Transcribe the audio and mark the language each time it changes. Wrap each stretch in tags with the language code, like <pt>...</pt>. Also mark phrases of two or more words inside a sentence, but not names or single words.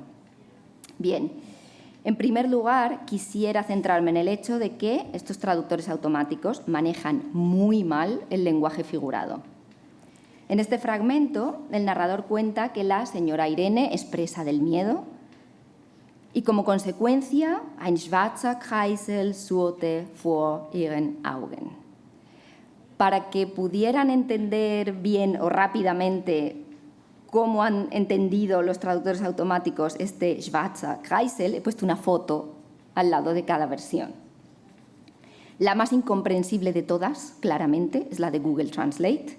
<es>Bien, en primer lugar, quisiera centrarme en el hecho de que estos traductores automáticos manejan muy mal el lenguaje figurado. En este fragmento, el narrador cuenta que la señora Irene es presa del miedo y, como consecuencia,</es> <de>ein schwarzer Kreisel surte vor ihren Augen.</de> <es>Para que pudieran entender bien o rápidamente cómo han entendido los traductores automáticos este</es> <de>schwarzer Kreisel,</de> <es>he puesto una foto al lado de cada versión. La más incomprensible de todas, claramente, es la de Google Translate.</es>